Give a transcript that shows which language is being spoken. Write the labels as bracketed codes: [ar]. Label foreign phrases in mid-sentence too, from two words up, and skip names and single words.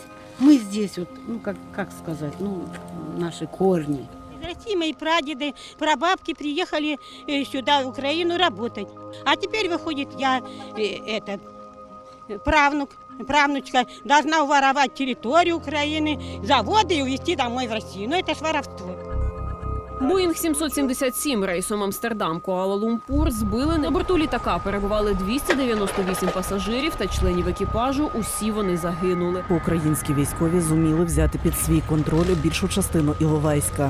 [ru] Мы здесь, вот, ну как сказать, ну, наши корни. Из России мои прадеды, прабабки приехали сюда, в Украину, работать. А теперь, выходит, я, правнучка, должна уворовать территорию Украины, заводы и увезти домой в Россию. Но это ж воровство. [uk] Боїнг 777 рейсом Амстердам-Куала-Лумпур збили. На борту літака перебували 298 пасажирів та членів екіпажу. Усі вони загинули. Українські військові зуміли взяти під свій контроль більшу частину Іловайська.